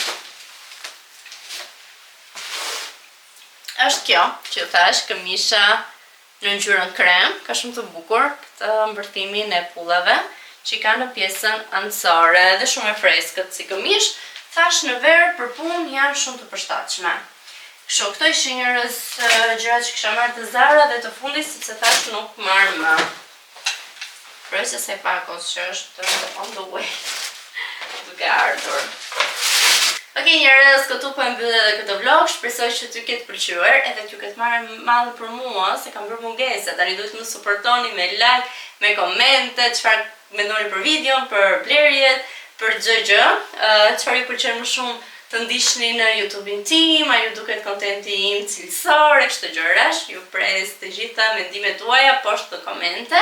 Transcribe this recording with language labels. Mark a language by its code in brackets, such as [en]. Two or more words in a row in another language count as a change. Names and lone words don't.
[sq] Është kjo, që thash, këmisha në ngjyrën krem, ka shumë të bukur, këtë mbërthimin e pullave, që i ka në pjesën anësore dhe shumë e freskët si këmish, thash në verë për punë janë shumë të përshtatshme. Kështu, këto ishin njërës gjërat që kisha marrë të Zara dhe të fundit, sepse thash nuk marrë më. Përse se pakos që është [en] on the way, [sq] duke ardhur. Okej njerëz, këtu po e mbyll edhe këtë vlog, shpresoj që t'ju ketë pëlqyer, edhe t'ju ketë marrë madhe për mua, se kam bërë mungesa, tani duhet më suportoni me like, me komente, çfarë mendoni për videon, për blerjet, për gjë, çfarë ju pëlqen më shumë të ndiqni në YouTube-in tim, a ju duket kontenti im cilësor, e kështu gjërash, ju pres të gjitha mendimet tuaja poshtë në komente.